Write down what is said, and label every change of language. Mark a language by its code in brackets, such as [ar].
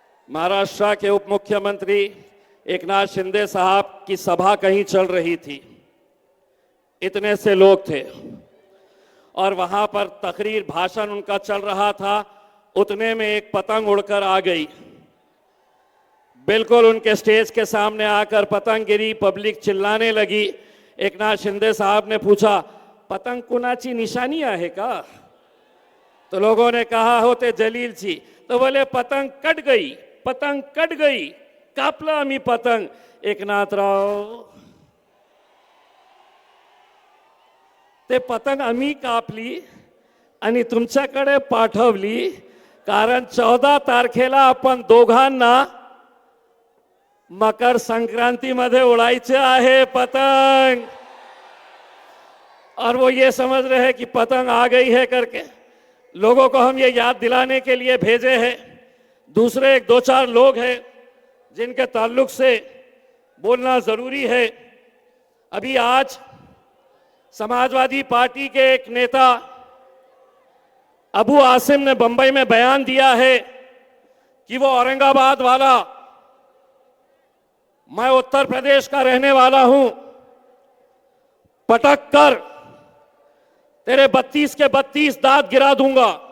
[hi] महाराष्ट्र के उप मुख्यमंत्री एकनाथ शिंदे साहब की सभा कहीं चल रही थी, इतने से लोग थे और वहां पर तकरीर भाषण उनका चल रहा था। उतने में एक पतंग उड़कर आ गई, बिल्कुल उनके स्टेज के सामने आकर पतंग गिरी। पब्लिक चिल्लाने लगी। एकनाथ शिंदे साहब ने पूछा, [mr] पतंग कुणाची निशानी आहे का? [hi] तो लोगों ने कहा होते जलील जी। तो बोले पतंग कट गई, पतंग कट गई, [mr] कापला आम्ही पतंग। एकनाथराव, ते पतंग आम्ही कापली आणि तुमच्याकडे पाठवली, कारण 14 तारखेला आपण दोघांना मकर संक्रांति मध्ये उड़ायचे आहे पतंग। [hi] और वो ये समझ रहे हैं कि पतंग आ गई है करके। लोगों को हम ये याद दिलाने के लिए भेजे हैं। दूसरे एक दो चार लोग हैं जिनके ताल्लुक से बोलना जरूरी है। अभी आज समाजवादी पार्टी के एक नेता अबू आसिम ने बंबई में बयान दिया है कि वो औरंगाबाद वाला, मैं उत्तर प्रदेश का रहने वाला हूं, पटक कर तेरे 32 के 32 दांत गिरा दूंगा।